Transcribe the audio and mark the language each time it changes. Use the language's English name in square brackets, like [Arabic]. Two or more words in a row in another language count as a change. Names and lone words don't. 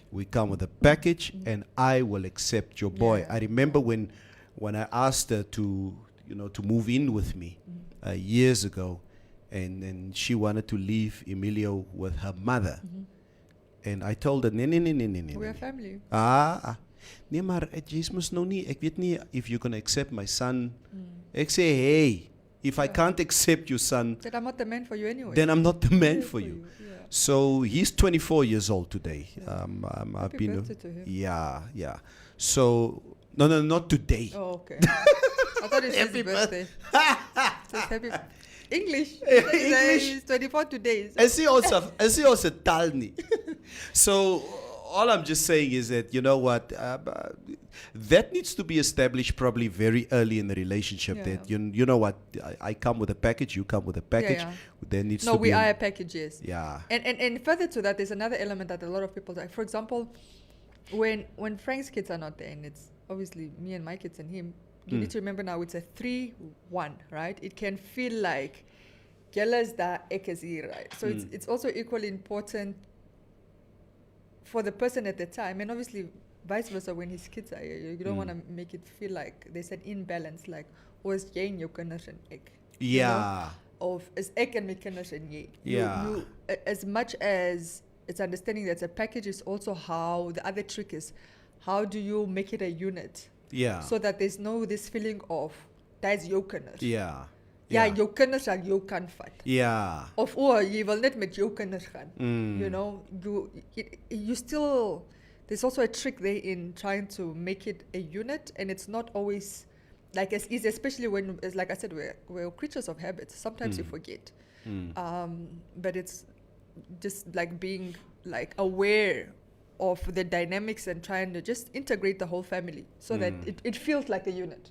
[English] We come with a package, and I will accept your boy. I remember when I asked her to move in with me years ago, and she wanted to leave Emilio with her mother. And I told her, nee. We're a family. [Afrikaans] Nee, maar jy mos nou nie, ek weet nie [English] if you're going to accept my son. [Afrikaans] Ek sê, [English] hey, if I can't accept your son, That I'm not the man for you anyway. then I'm not the man for you. Yeah. So he's 24 years old today. I've Happy been, birthday to him. yeah. So no, not today. Oh, okay. I thought it says Happy birthday. It says happy English. It's 24 today. [Afrikaans] En sê ons se taal nie. [English] So all I'm just saying is that, you know what, that needs to be established probably very early in the relationship. That you know what, I come with a package, you come with a package. There needs to be. No, we are a package, yes. Yeah. And further to that, there's another element that a lot of people do. For example, when Frank's kids are not there, and it's obviously me and my kids and him, you need to remember now it's a 3-1, right? It can feel like [Afrikaans] Gella's da, ek is hier, [English] right? So it's also equally important for the person at the time, and obviously vice versa when his kids are here. You don't want to make it feel like there's an imbalance, like, [Afrikaans] is jy en jou kinders en ek? [English] Yeah. [Afrikaans] Of is ek en my kinders en jy? [English] Yeah. You, as much as it's understanding that a package, is also how the other trick is, how do you make it a unit? Yeah. So that there's no this feeling of that's [Afrikaans] jou kinders. [English] Yeah. [Afrikaans] Ja, jou kinders sal jou kan vat. [English] Yeah. [Afrikaans] Of jy wil net met jou kinders gaan. [English] You know, you still, there's also a trick there in trying to make it a unit, and it's not always like as easy, especially when, as like I said, we're creatures of habit. Sometimes you forget. But it's just like being like aware of the dynamics and trying to just integrate the whole family so that it feels like a unit.